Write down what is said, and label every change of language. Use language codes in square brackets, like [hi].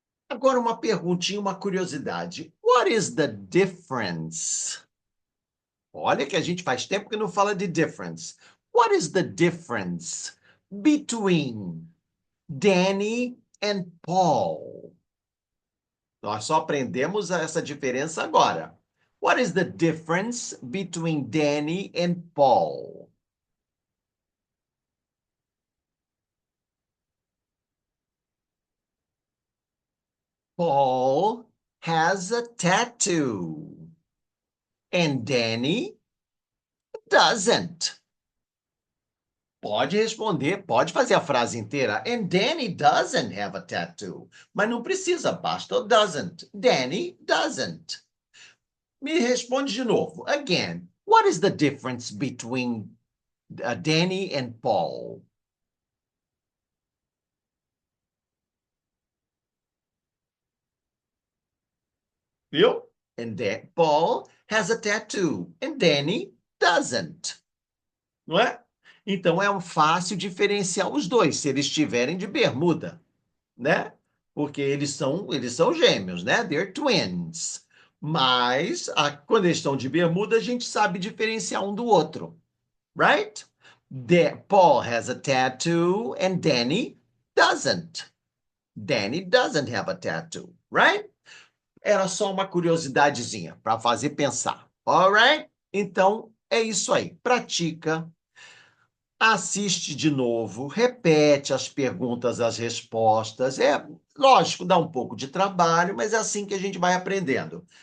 [pt] Agora uma perguntinha, uma curiosidade. [en] What is the difference? [pt] Olha que a gente faz tempo que não fala de difference. [en] What is the difference between Danny and Paul? [pt] Nós só aprendemos essa diferença agora. [en] What is the difference between Danny and Paul? Paul has a tattoo and Danny doesn't. [pt] Pode responder, pode fazer a frase inteira. [en] And Danny doesn't have a tattoo. [pt] Mas não precisa, basta o doesn't. [en] Danny doesn't. [pt] Me responde de novo. [en] Again, what is the difference between Danny and Paul? [pt] Viu? [en] And Paul has a tattoo and Danny doesn't. [pt] Não é? Então é um fácil diferenciar os dois, se eles estiverem de bermuda, né? Porque eles são gêmeos, né? [en] They're twins. [pt] Mas quando eles estão de bermuda, a gente sabe diferenciar um do outro, right? [en] Paul has a tattoo and Danny doesn't. Danny doesn't have a tattoo, right? [pt] Era só uma curiosidadezinha para fazer pensar. Alright? Então é isso aí. Pratica, assiste de novo, repete as perguntas, as respostas. É lógico, dá um pouco de trabalho, mas é assim que a gente vai aprendendo.